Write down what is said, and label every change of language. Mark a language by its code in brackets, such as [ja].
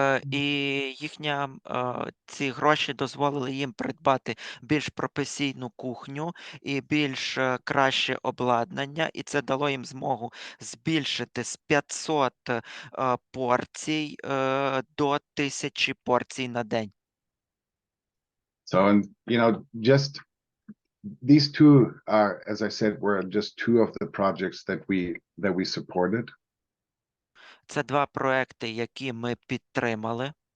[uk] І ці гроші дозволили їм придбати більш професійну кухню і більш краще обладнання, і це дало їм змогу збільшити з 500 порцій до 1000 порцій на день. [en] So, just these two are, as I said, were just two of the projects that we supported. [uk] Це два проекти, які ми підтримали.